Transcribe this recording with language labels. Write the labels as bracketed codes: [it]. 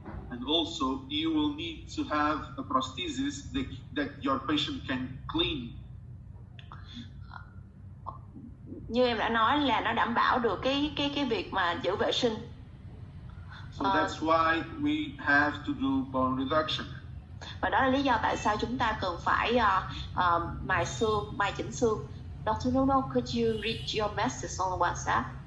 [en] And also you will need to have a prosthesis that your patient can clean. [vi] Như em đã nói là nó đảm bảo được cái việc mà giữ vệ sinh. [en] So that's why we have to do bone reduction. [vi] Và đó là lý do tại sao chúng ta cần phải mài xương, mài chỉnh xương. [en] Dr. Nuno, could you read your message on WhatsApp?